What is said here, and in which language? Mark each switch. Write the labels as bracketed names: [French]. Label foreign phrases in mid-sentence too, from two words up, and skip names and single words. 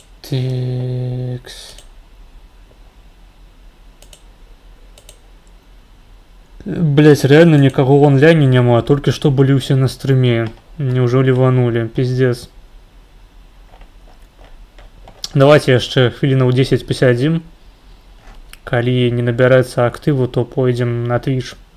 [Russian] Текс. Блять, реально никого в онлайне нема, только что были все на стриме. Неужели ливанули? Пиздец. Давайте [Belarusian] яшчэ хвілінаў 10 пасядзім. Калі не набіраецца актыву, то пойдзем на Twitch.